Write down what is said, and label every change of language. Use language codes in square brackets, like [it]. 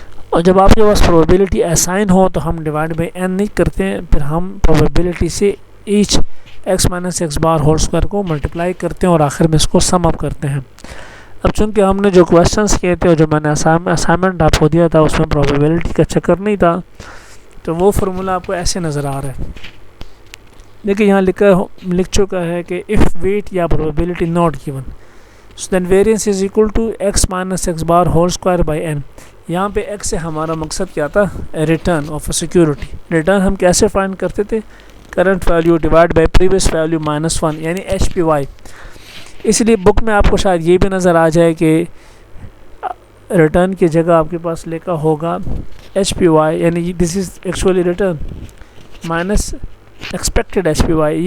[ur] اور جب آپ کے پاس پروبیبلٹی اسائن ہو تو ہم ڈیوائڈ بائی این نہیں کرتے ہیں، پھر ہم پروبیبلٹی سے ایچ ایکس مائنس ایکس بار ہول اسکوائر کو ملٹیپلائی کرتے ہیں اور آخر میں اس کو سم اپ کرتے ہیں. اب چونکہ ہم نے جو کویشچنس کیے تھے اور جو میں نے اسائنمنٹ آپ کو دیا تھا اس میں پروبیبلٹی کا چکر نہیں تھا تو وہ فارمولا آپ کو ایسے نظر آ رہا ہے. دیکھیں یہاں لکھ چکا ہے کہ [en] if weight یا probability not given so then variance is equal to x minus x bar whole square by n. [ur] یہاں پہ x سے ہمارا مقصد کیا تھا، return of a security. Return ہم کیسے فائنڈ کرتے تھے، current value divide by previous value minus 1 یعنی ایچ پی وائی. اس لیے بک میں آپ کو شاید یہ بھی نظر آ جائے کہ ریٹرن کی جگہ آپ کے پاس لکھا ہوگا ایچ پی وائی یعنی [en] This is actually return minus expected H P Y.